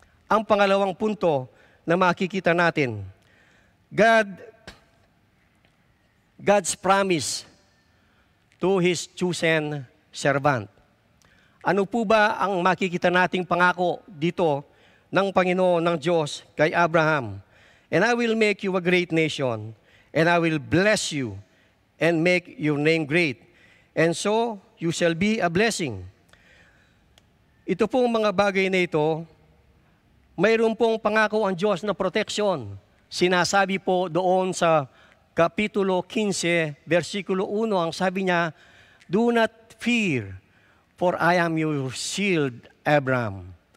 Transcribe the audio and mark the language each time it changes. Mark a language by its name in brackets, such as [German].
[Filipino] Ang pangalawang punto na makikita natin, [English] God's promise to His chosen servant. [Filipino] Ano po ba ang makikita nating pangako dito ng Panginoon ng Diyos kay Abraham? [English] And I will make you a great nation, and I will bless you, and make your name great, and so you shall be a blessing. [Filipino] Ito pong mga bagay na ito, mayroon pong pangako ang Diyos na protection. Sinasabi po doon sa Kapitulo 15, versikulo 1, ang sabi niya, [English] "Do not fear, for I am your shield, Abraham."